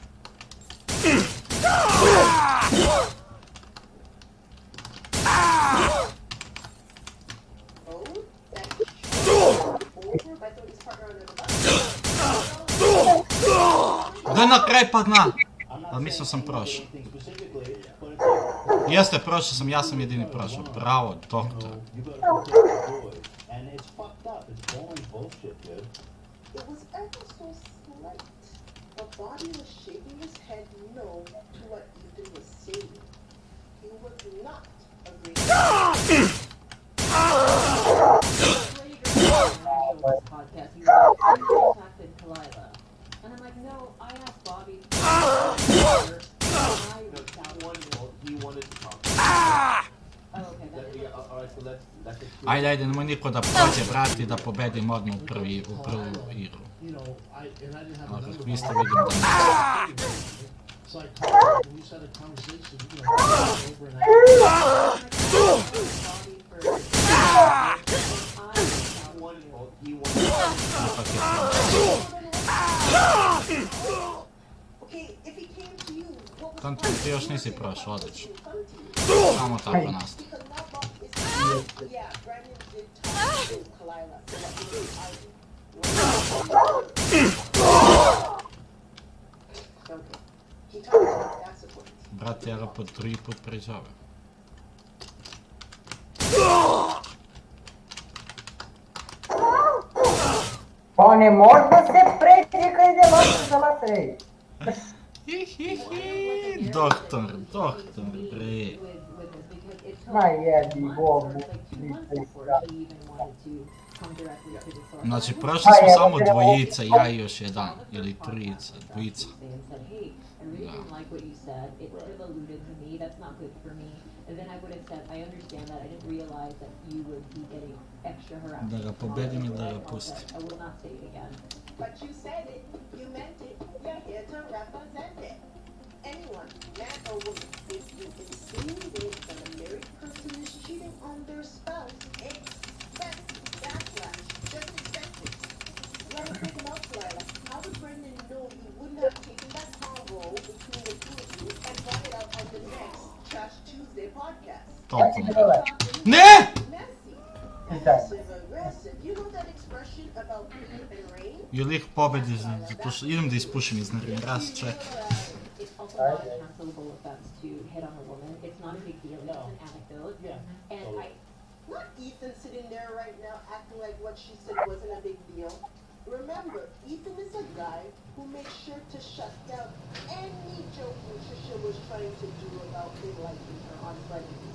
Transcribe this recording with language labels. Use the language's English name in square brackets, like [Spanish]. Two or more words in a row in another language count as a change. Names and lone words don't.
[Serbian] Da na kraj padna! Ali mislim sam prošao. Jeste, prošao sam, ja sam jedini prošao. Bravo, doktor. [English] And it's fucked up. It's boring bullshit, dude. It was ever so slight. The body was shaking his head no to what Ethan was saying. He was not agreeing. Podcast, he was like, "You contacted Kalila." And I'm like, no, I asked Bobby. He wanted to talk. Oh, okay, that is Alright, so let's just... [Serbian] Ajde, nemoj niko da prođe, brati, da pobedim odmah u prvu igru. Ali vi ste vidim da ne. [English] So I called and we just had a conversation, you know, over an hour. Okay, if he came to you, what was [Serbian] Tanto ti još nisi prošao, odlično. Samo tako nastavi. [English] Yeah, Brandon did talk to Kalila. So okay. He talked to me, that's the point. [Serbian] Brate, ja ga po 3 put pređavim. Pa ne možda se preći kad ide laser za laser, ej. Doktor, bre. Ma jebi Bogu. Znači, prošli smo samo dvojica, ja i još jedan, ili trojica, dvojica. [English] I really didn't like what you said. It would have alluded to me. That's not good for me. And then I would have said, I understand that. I didn't realize that you would be getting extra harassment. [Serbian] Da ga pobedim i da ga pustim. [English] I will not say it again. But you said it, you meant it, you're here to represent it. Anyone, man or woman, if you insinuate that a married person is cheating on their spouse, expect backlash. Just expect it. Let me take him out, Lila. How would Brendan know he wouldn't have taken that combo between the two of you and brought it out on the next Trash Tuesday podcast? [Serbian] Ne! [English] Messy. Aggressive. You know that expression? question about Eve and Rain? [Serbian] Ili ih pobedi zato što idem da ispušim iz nervina, raz čeka. [English] It's also not a cancelable offense to hit on a woman. It's not a big deal. It's an anecdote. Yeah. And not Ethan sitting there right now acting like what she said wasn't a big deal. Remember, Ethan is a guy who makes sure to shut down any joking Trisha was trying to do about him liking her on Fridays.